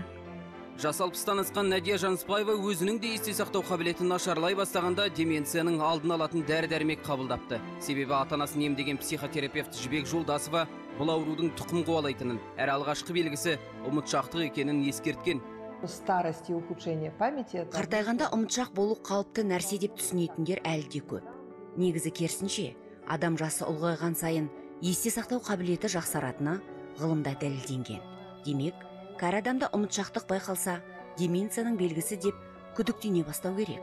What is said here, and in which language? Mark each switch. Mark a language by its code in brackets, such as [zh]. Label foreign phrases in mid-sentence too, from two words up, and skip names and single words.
[kk] Жас 60-тан асқан Надия Жаныспаева өзінің де есте сақтау қабілетін нашарлай бастағанда деменцияның алдын алатын дәрі-дәрмек қабылдапты. Себебі ата-анасын емдеген психотерапевт Жібек Жолдасова бұл аурудың тұқым қуалайтынын, әрі алғашқы белгісі ұмытшақтық екенін ескерткен. [ru] Старость и ухудшение памяти. [kk] Қартайғанда ұмытшақ болу қалыпты нәрсе деп түсінетіндер әлі де көп. Негізі керісінше, адам жасы ұлғайған сайын есте сақтау қабілеті жақсаратыны ғылымда дәлелденген. Демек, кәрі адамда ұмытшақтық байқалса, деменцияның белгісі деп күдіктене бастау керек.